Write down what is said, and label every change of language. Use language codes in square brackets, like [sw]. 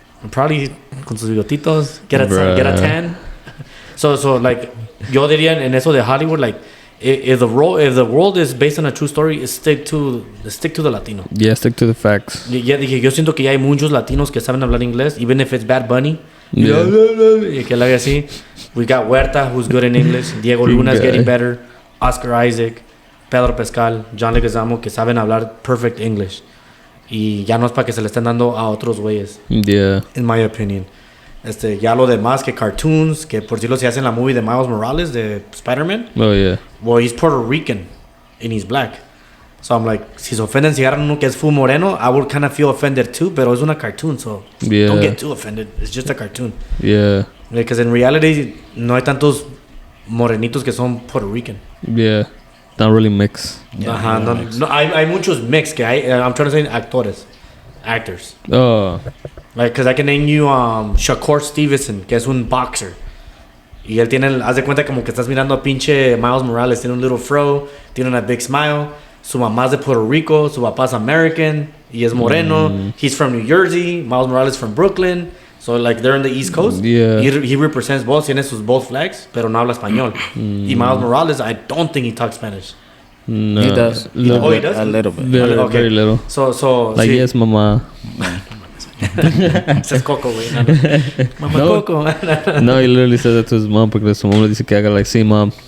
[es] Probably con sus bigotitos, [en] get a tan. [es] So like, yo diría en eso de Hollywood, like, [en] if the world is based on a true story, stick to the Latino. Yeah, stick to the facts. [es] Ya dije, yo siento que ya hay muchos latinos que saben hablar inglés, [en] even if it's [es] Bad Bunny. [en] Yeah. [es] Y que la haga así. [en] We got Huerta, who's good in English. Diego Luna's getting better. [es] Oscar Isaac, Pedro Pascal, John Leguizamo, que saben hablar perfect English. Y ya no es para que se le estén dando a otros güeyes. [en] Yeah. In my opinion. [es] Ya lo demás que cartoons, que por decirlo se hace en la movie de Miles Morales de Spider-Man. [en] Oh, yeah. Well, he's Puerto Rican and he's black. So I'm like, [es] si se ofenden si agarran uno que es full moreno, [en] I would kind of feel offended too, [es] pero es una cartoon, so [en] Yeah. don't get too offended. It's just a cartoon. Yeah. Because in reality, [es] no hay tantos morenitos que son Puerto Rican. [en] Yeah. Not really mix. Yeah, [es] Ajá, no, no, hay muchos mix que hay, [en] I'm trying to say actors. Oh. Like, because I can name you Shakur Stevenson, [es] que es un boxer. Y él tiene, haz de cuenta como que estás mirando a pinche Miles Morales, tiene un [en] little fro, [es] tiene una [en] big smile. [es] Su mamá es de Puerto Rico, su papá es American, y es moreno. [en] He's from New Jersey, Miles Morales from Brooklyn. So, like, they're in the East Coast. Yeah. He represents both, [es] tiene sus both flags, pero no habla español. [en] Y Miles Morales, I don't think he talks Spanish. No. He does. Oh, he does? A little bit. Very, Okay. very little. So Like, [es] sí. [en] yes, mamá. [es] Ese es Coco, güey. Mamá [en] No. [es] Coco. [en] No, he literally said that to his mom [es] porque su mamá le dice que haga [en] like, sí, mom.